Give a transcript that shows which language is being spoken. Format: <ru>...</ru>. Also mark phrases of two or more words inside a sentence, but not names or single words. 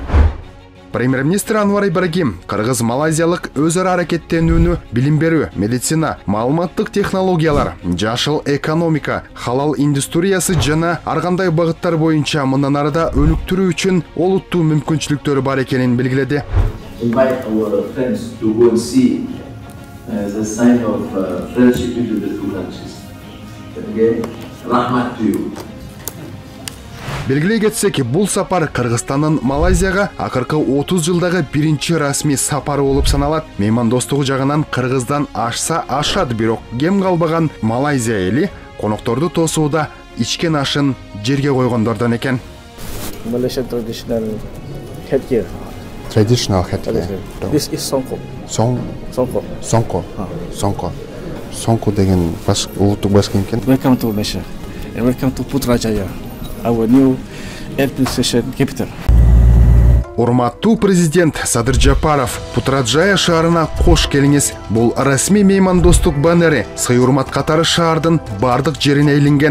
<ky>Премьер-министр Анвар Ибрагим кыргыз-малайзиялык өз ара аракеттенүүнү билим берүү, медицина, маалыматтык технологиялар, жашыл экономика, халал индустриясы жана ар кандай багыттар боюнча мындан арыда өнүктүрүү үчүн олуттуу мүмкүнчүлүктөрү бар экенин белгиледи.</ky> <en>Invite our friends to go and see as a sign of friendship between the two countries. Okay? Rahmat dүйүү.</en> <ky>Белгилей кетсек, бул сапар Кыргызстандын Малайзияга акыркы 30 жылдагы биринчи расмий сапары болуп саналат. Меймандостугу жагынан Кыргыздан ашса ашат, бирок кем калбаган Малайзия эли конокторду тосууда ичкен ашын жерге койгондордон экен.</ky> <en>Malaysian traditional headgear. Traditional headgear. This is songkok.</en> <ky>Songkok деген улуттук баш кийим экен.</ky> <en>Welcome to Malaysia and welcome to Putrajaya, our new administration capital.</en> <ky>Урматтуу президент Садыр Жапаров, Путраджая шаарына кош келиңиз. Бул расмий меймандостук баннери сый урмат катары шаардын бардык жерине илинген.</ky>